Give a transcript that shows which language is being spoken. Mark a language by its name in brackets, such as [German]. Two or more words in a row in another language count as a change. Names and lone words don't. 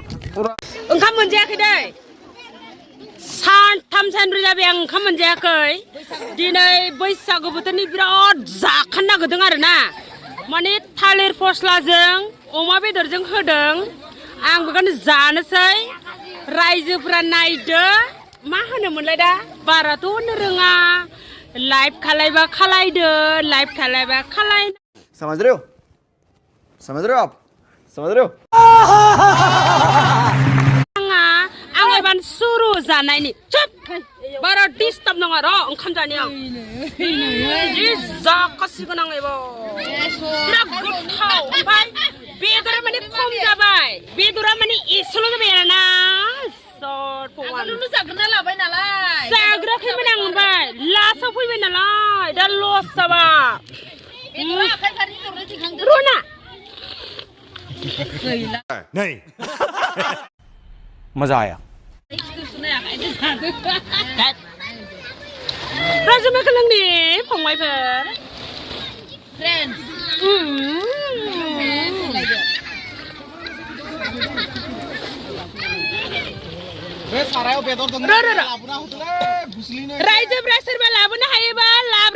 [Bodo] ओंखाम मोनजायाखै दै सानथाम सानब्रै जाबाय आं ओंखाम मोनजायाखै दिनै बैसागु बोथोरनि बिराद जाखानो नागिरदों आरोना माने थालिर फस्लाजों अमा बेदरजों होदों आं बेखौनो जानोसै रायजोफोरा नायदो मा होनोमोनलाय दा बाराथ' होननो रोङा लाइभ खालायबा खालायदो लाइभ खालायबा खालाय [Hindi] समझ रहे हो आप समझ रहे हो [Bodo] आं एबार सुरु जानायनि चुप बारा डिस्टार्ब नङा र' ओंखाम जानायाव जि जाखासिगोन आं एबार बिराद गोथाव ओमफ्राय बेदरा माने खम जाबाय बेदरा माने एसेल' जाबाय आरोना जाग्रोना लाबाय नालाय जाग्राखैमोन आं ओमफ्राय लास्टआव फैबाय नालाय दा लस जाबा रना [Hindi] नहीं मजा आया [Bodo] राजुमाखौ लोंनि फंबायफोर रायजोफ्रा सोरबा लाबोनो हायोबा लाब्रा